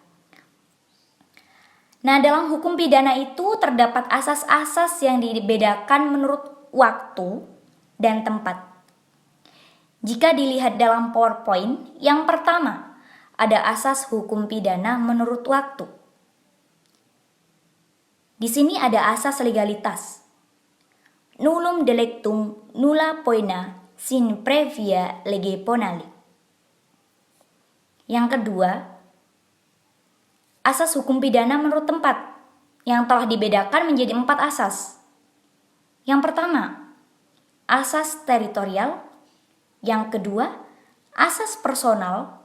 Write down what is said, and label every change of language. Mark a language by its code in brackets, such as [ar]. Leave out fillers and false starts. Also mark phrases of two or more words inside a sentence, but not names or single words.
[id] Nah, dalam hukum pidana itu terdapat asas-asas yang dibedakan menurut waktu dan tempat. Jika dilihat dalam PowerPoint, yang pertama ada asas hukum pidana menurut waktu. Di sini ada asas legalitas. [la] Nullum delictum nulla poena sin previa lege ponali. [id] Yang kedua, asas hukum pidana menurut tempat yang telah dibedakan menjadi 4 asas. Yang pertama, asas teritorial. Yang kedua, asas personal.